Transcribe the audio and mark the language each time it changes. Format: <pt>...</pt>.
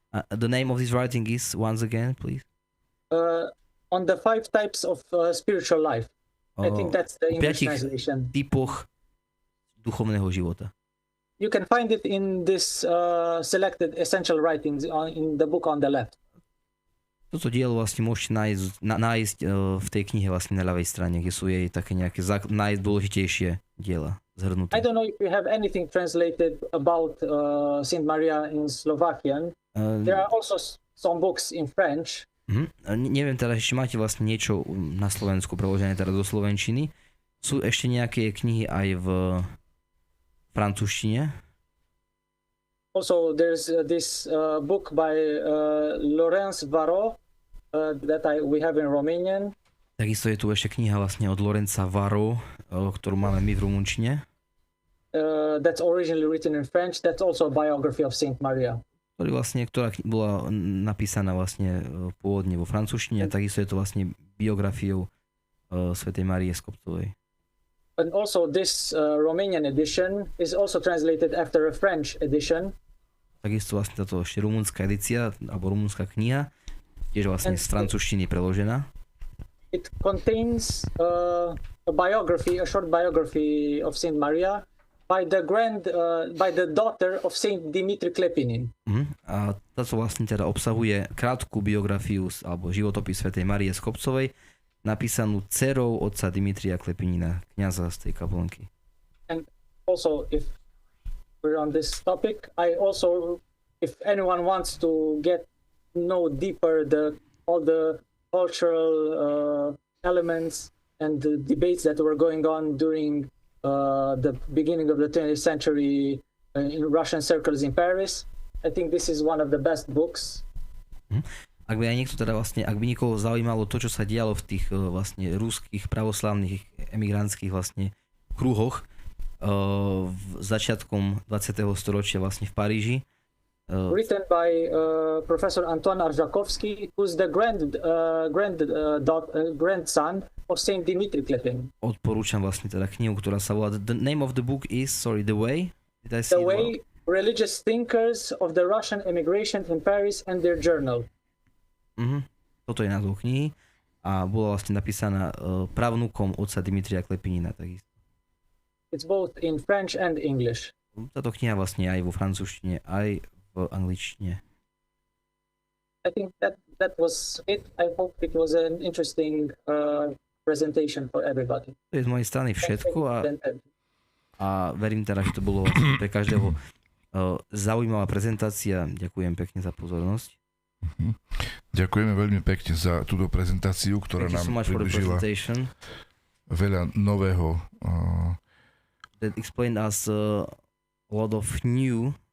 <en>The name of this writing is, once again, please. On the 5 types of spiritual life. I think that's the English translation.</en> <sk>Typoch duchovného života.</sk> <en>You can find it in this selected essential writings in the book on the left.</en> <sk>Toto dielo vlastne môžete nájsť v tej knihe vlastne na ľavej strane, kde sú jej také nejaké najdôležitejšie diela zhrnuté.</sk> <en>I don't know if you have anything translated about Saint Maria in Slovakian. There are also some books in French.</en> <sk>Neviem teda, ešte máte vlastne niečo na Slovensku preložené teda do slovenčiny. Sú ešte nejaké knihy aj v francúzštine?</sk> <en>Also, there's this book by Laurence Varro that we have in Romanian.</en> <sk>Takisto je tu ešte kniha vlastne od Lorenza Varro, ktorú máme my v rumunčine.</sk> <en>That's originally written in French. That's also a biography of Saint Maria.</en> <sk>Ktorá bola napísaná vlastne pôvodne vo francúzštine, a takisto je to vlastne biografiou svätej Márie Skobcovej.</sk> <en>And also this Romanian edition is also translated after a French edition.</en> <sk>Takisto vlastne táto ešte rumunská edícia, alebo rumunská kniha, tiež vlastne z francúzštiny preložená.</sk> <en>It contains a short biography of Saint Maria by the daughter of Saint Dimitri Klepinin.</en> <sk>A táto vlastne teda obsahuje krátku biografiu alebo životopis svätej Márie Skobcovej, napísanú dcerou otca Dimitria Klepinina, kňaza z tej kaplnky.</sk> <en>And also, if we're on this topic, if anyone wants to know deeper all the cultural elements and the debates that were going on during the beginning of the 20th century in Russian circles in Paris. I think this is one of the best books.</en> <sk>Ak by aj niekto teda vlastne, ak by niekoho zaujímalo to, čo sa dialo v tých vlastne ruských pravoslavných emigrantských vlastne kruhoch začiatkom 20. storočia vlastne v Paríži.</sk> <en>Written by Professor Antoine Arjakovsky, who's the grandson of Saint Dimitri Klepin.</en> <sk>Odporúčam vlastne teda knihu, ktorá sa volá</sk> <en>The name of the book is, The Way. Did I see The Way, Religious Thinkers of the Russian Emigration in Paris and Their Journal.</en> <sk>Toto je názov knihy a bola vlastne napísaná pravnúkom otca Dimitria Klepinina takisto.</sk> <en>It's both in French and English.</en> <sk>Táto kniha vlastne aj vo francúzštine, aj v angličtine.</sk> <en>I think that was it. I hope it was an interesting presentation for everybody.</en> <sk>To je z mojej strany všetko a verím teda, že to bolo vlastne pre každého zaujímavá prezentácia. Ďakujem pekne za pozornosť. Ďakujeme veľmi pekne za túto prezentáciu, ktorá nám približila veľa nového.</sk> <en>That explained us a lot of new.</en>